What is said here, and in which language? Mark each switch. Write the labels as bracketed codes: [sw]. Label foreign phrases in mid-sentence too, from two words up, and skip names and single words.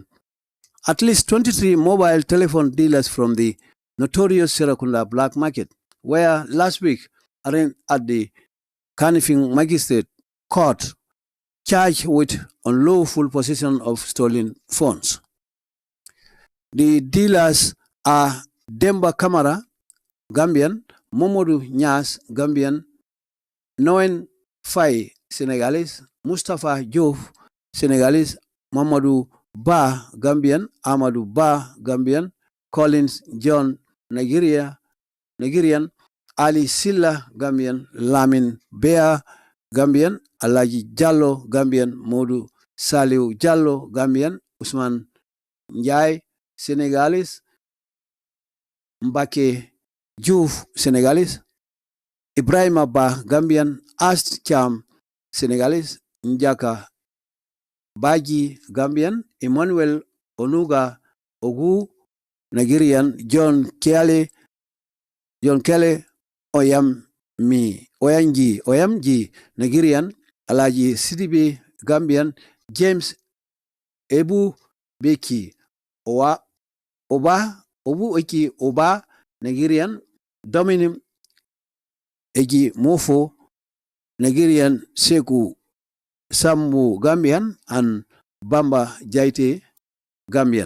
[en] At least 23 mobile telephone dealers from the notorious Serakunda black market were last week arraigned at the Kanifing Magistrate Court, charged with unlawful possession of stolen phones. The dealers are Demba Kamara, Gambian; Momodu Nyas, Gambian; Noen Faye, Senegalese; Mustafa Diouf, Senegalese; Mamadou Ba, Gambian; Amadou Ba, Gambian; Collins John, Nigerian; Ali Silla, Gambian; Lamin Bea, Gambian; Alaji Jallo, Gambian; Modu Saliu Jallo, Gambian; Usman Njai, Senegalese; Mbake Diouf, Senegalese; Ibrahima Ba, Gambian; Ast Cham, Senegalese; Njaka Baji, Gambian; Emmanuel Onuga Ogu, Nigerian; John Kelly Oyamji, Nigerian; Alaji Sidibe, Gambian; James Ebu Beki Oba, Nigerian; Dominic Eji Mofo, Nigerian; Seku Sambu, Gambian; and Bamba Jaite, Gambian.